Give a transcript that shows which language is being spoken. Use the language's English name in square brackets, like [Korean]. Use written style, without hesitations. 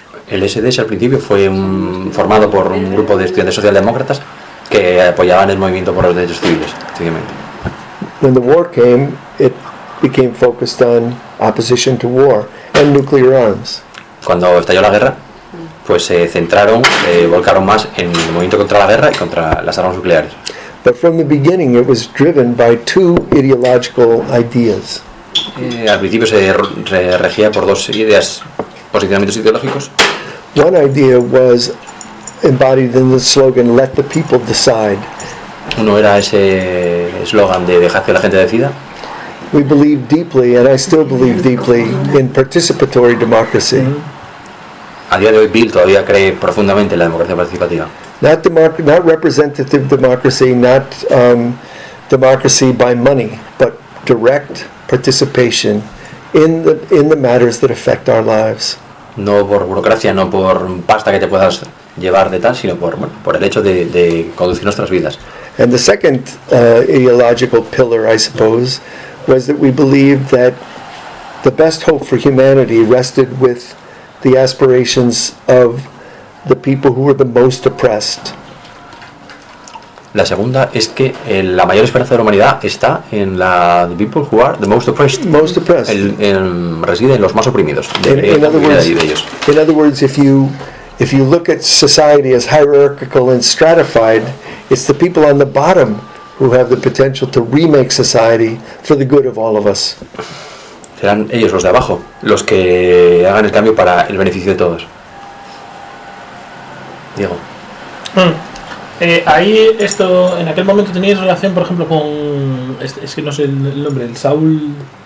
[Spanish] El SDS al principio fue formado por un grupo de estudiantes socialdemócratas que apoyaban el movimiento por los derechos civiles, efectivamente. [English] When the war came, it became focused on opposition to war and nuclear arms. [Spanish] Cuando estalló la guerra, pues se centraron, volcaron más en el movimiento contra la guerra y contra las armas nucleares. [English] But from the beginning, it was driven by two ideological ideas. [Spanish] Al principio se regía por dos ideas, posicionamientos ideológicos. [English] One idea was embodied in the slogan "Let the people decide." [Spanish] Uno era ese eslogan de dejar que la gente decida. [English] We believe deeply, and I still believe deeply, in participatory democracy. [Spanish] A día de hoy, Bill todavía cree profundamente en la democracia participativa. [English] Not representative democracy, not democracy by money, but direct participation in the matters that affect our lives. [Spanish] No por burocracia, no por pasta que te puedas llevar de tal, sino por, bueno, por el hecho de conducir nuestras vidas. [English] And the second ideological pillar, I suppose, was that we believed that the best hope for humanity rested with the aspirations of the people who were the most oppressed. [Spanish] La segunda es que la mayor esperanza de la humanidad está en la [English] the people who are the most oppressed. Most oppressed. [Spanish] Reside en los más oprimidos. [English] In other words, if you look at society as hierarchical and stratified, it's the people on the bottom who have the potential to remake society for the good of all of us. [Spanish] Serán ellos los de abajo los que hagan el cambio para el beneficio de todos. Diego. Ahí esto, en aquel momento teníais relación, por ejemplo, con es que no sé el nombre, el Saul.